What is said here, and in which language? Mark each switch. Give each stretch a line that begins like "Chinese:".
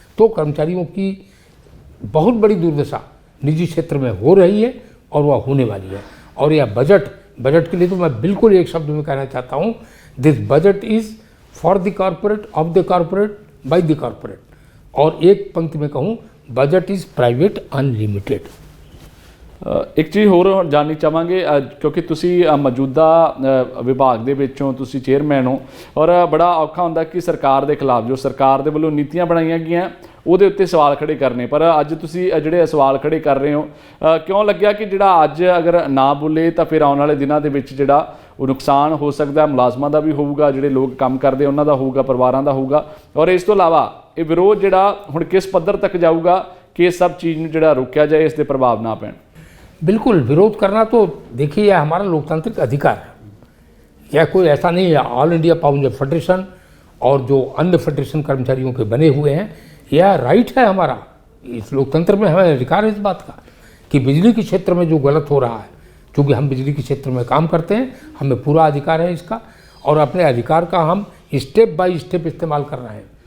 Hindi: तो कर्मचारियों की बहुत बड़ी दुर्दशा निजी क्षेत्र में हो रही है और वह होने वाली है। और यह बजट के लिए तो मैं बिल्कुल एक शब्द में कहना चाहता हूँ,
English: this budget is for the corporate,
Hindi: of the corporate, by the corporate. और एक पंक्ति में कहूँ,
English: Budget is private unlimited.
Punjabi: एक चीਜ਼ ਹੋਰ ਜਾਣਨੀ ਚਾਹਾਂਗੇ ਕਿਉਂਕਿ ਤੁਸੀਂ ਮੌਜੂਦਾ ਵਿਭਾਗ ਦੇ ਵਿੱਚੋਂ ਤੁਸੀਂ ਚੇਅਰਮੈਨ ਹੋ ਔਰ ਬੜਾ ਔਖਾ ਹੁੰਦਾ ਕਿ ਸਰਕਾਰ ਦੇ ਖਿਲਾਫ ਜੋ ਸਰਕਾਰ ਦੇ ਵੱਲੋਂ ਨੀਤੀਆਂ ਬਣਾਈਆਂ ਗਈਆਂ ਉਹਦੇ ਉੱਤੇ ਸਵਾਲ ਖੜੇ ਕਰਨੇ, ਪਰ ਅੱਜ ਤੁਸੀਂ ਜਿਹੜੇ ਸਵਾਲ ਖੜੇ ਕਰ ਰਹੇ ਹੋ ਕਿਉਂ ਲੱਗਿਆ ਕਿ ਜਿਹੜਾ ਅੱਜ ਅਗਰ ਨਾ ਬੋਲੇ ਤਾਂ ਫਿਰ ਆਉਣ ਵਾਲੇ ਦਿਨਾਂ ਦੇ ਵਿੱਚ ਜਿਹੜਾ ਉਹ ਨੁਕਸਾਨ ਹੋ ਸਕਦਾ, ਮੁਲਾਜ਼ਮਾਂ ਦਾ ਵੀ ਹੋਊਗਾ, ਜਿਹੜੇ ਲੋਕ ਕੰਮ ਕਰਦੇ ਉਹਨਾਂ ਦਾ ਹੋਊਗਾ, ਪਰਿਵਾਰਾਂ ਦਾ ਹੋਊਗਾ, ਔਰ ਇਸ ਤੋਂ ਇਲਾਵਾ ਇਹ ਵਿਰੋਧ ਜਿਹੜਾ ਹੁਣ ਕਿਸ ਪੱਧਰ ਤੱਕ ਜਾਊਗਾ ਕਿ ਇਸ ਸਭ चीज़ ਨੂੰ ਜਿਹੜਾ ਰੋਕਿਆ ਜਾਏ, ਇਸ ਦੇ ਪ੍ਰਭਾਵ ਨਾ ਪੈਣ?
Hindi: बिल्कुल, विरोध करना तो देखिए यह हमारा लोकतांत्रिक अधिकार है। यह कोई ऐसा नहीं है ऑल इंडिया पावर फेडरेशन और जो अन्य फेडरेशन कर्मचारियों के बने हुए हैं, यह राइट है हमारा। इस लोकतंत्र में हमें अधिकार है इस बात का कि बिजली के क्षेत्र में जो गलत हो रहा है, क्योंकि हम बिजली के क्षेत्र में काम करते हैं, हमें पूरा अधिकार है इसका, और अपने अधिकार का हम स्टेप बाय स्टेप इस्तेमाल कर रहे हैं।